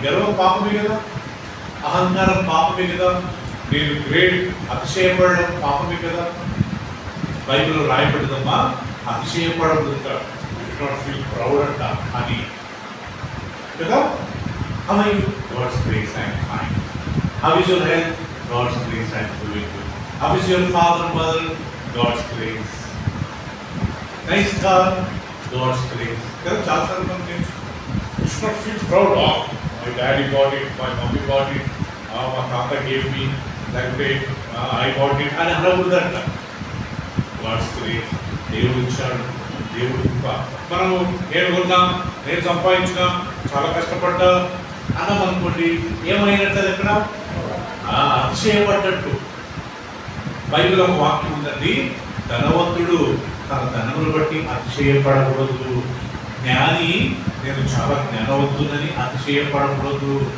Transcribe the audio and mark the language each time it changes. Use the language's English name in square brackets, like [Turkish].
[Telugu] గర్వం పాపమే కదా, అహంకారం పాపమే కదా, నేను గ్రేట్ అతిశయపడడం పాపమే కదా. బైబిల్లో రాయబడిందమ్మా, అతిశయపడదు, [English] not feel proud [Telugu] అంట అని కదా. [English] How are you? God's grace I am fine. How is your health? God's grace I am doing good. How is your father and mother? God's grace. Nice car? God's grace. There are [Telugu] చాలా సార్లు మనం [English] you should not feel proud. Oh, my daddy got it, my mommy got it, my tata gave me that way, I got it [Telugu] అని అనకూడదంట. [English] God's grace. [Telugu] దేవుడు ఇచ్చాడు, దేవుడు ఇంకా మనము నేను కొన్నా, నేను సంపాదించిన, చాలా కష్టపడ్డా అన్నమనుకోండి, ఏమైనట్టు ఎక్కడ అతిశయపడ్డట్టు. బైబిల్ ఒక వాక్యం ఉందండి, ధనవంతుడు తన ధనమును బట్టి అతిశయపడకూడదు, జ్ఞాని నేను చాలా జ్ఞానవంతుడని అతిశయపడకూడదు.